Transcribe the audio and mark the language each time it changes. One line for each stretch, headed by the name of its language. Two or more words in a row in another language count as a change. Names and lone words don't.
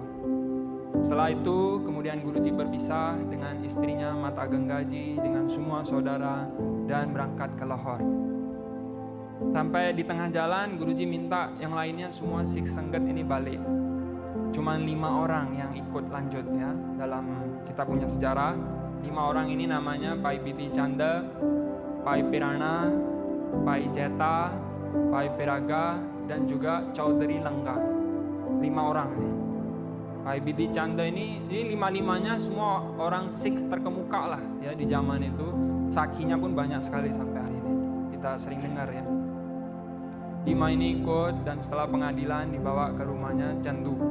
Indonesian: Setelah itu kemudian Guruji berpisah dengan istrinya Mata Ganggaji dengan semua saudara dan berangkat ke Lahore. Sampai di tengah jalan Guruji minta yang lainnya semua Sikh Sangat ini balik. Cuman 5 orang yang ikut lanjut ya. Dalam kita punya sejarah 5 orang ini namanya Pai Biti Chanda, Pai Pirana, Pai Jeta, Pai Piraga, dan juga Chaudhary Langga. 5 orang nih. Pai Biti Chanda ini 5-5-nya semua orang Sikh terkemuka lah ya di zaman itu. Sakinya pun banyak sekali sampai hari ini. Kita sering dengar ya. 5 ini ikut dan setelah pengadilan dibawa ke rumahnya Chandu.